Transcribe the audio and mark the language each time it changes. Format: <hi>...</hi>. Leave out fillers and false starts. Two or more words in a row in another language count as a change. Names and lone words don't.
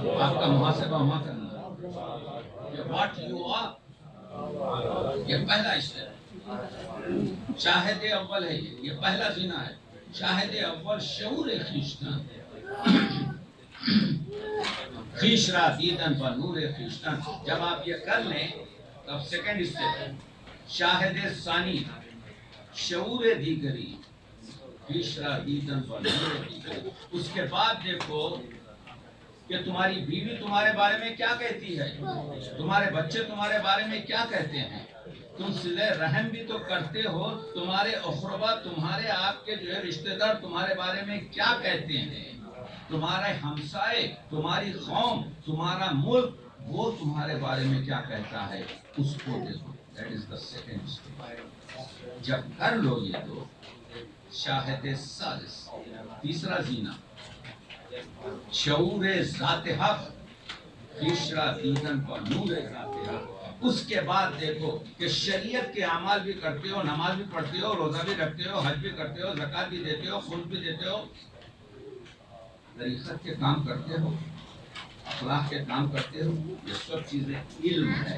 <ur>آپ کا محاسبہ وہاں کرنا ہے کہ</ur> <en>what you are.</en> <ur>یہ پہلا اسٹیپ، شاہد اول ہے، یہ پہلا زینہ ہے۔</ur> <fa>شاہد اول شعور خویشتن، خویش را دیدن و نور خویشتن۔</fa> <ur>جب آپ یہ کر لیں تب</ur> <en>second step</en> <fa>شاہد ثانی شعور دیگری، خویش را دیدن و نور دیگری۔</fa> <ur>اس کے بعد دیکھو کہ تمہاری بیوی تمہارے بارے میں کیا کہتی ہے، تمہارے بچے تمہارے بارے میں کیا کہتے ہیں، تم صلہ رحم بھی تو کرتے ہو، تمہارے اقربا، تمہارے آپ کے جو ہے رشتہ دار تمہارے بارے میں کیا کہتے ہیں، تمہارے ہمسائے، تمہاری قوم، تمہارا ملک، وہ تمہارے بارے میں کیا کہتا ہے، اس کو دیکھو۔</ur> <en>That is the second step.</en> <ur>جب کر لو یہ تو شاہد ثالث، تیسرا زینہ</ur> <fa>شعور ذات حق، خویش را دیدن و نور ذات حق۔</fa> <ur>اس کے بعد دیکھو کہ شریعت کے اعمال بھی کرتے ہو، نماز بھی پڑھتے ہو، روزہ بھی رکھتے ہو، حج بھی کرتے ہو، زکوٰۃ بھی دیتے ہو، خود بھی دیتے ہو، طریقت کے کام کرتے ہو، اخلاق کے کام کرتے ہو۔ یہ سب چیزیں علم ہے۔</ur>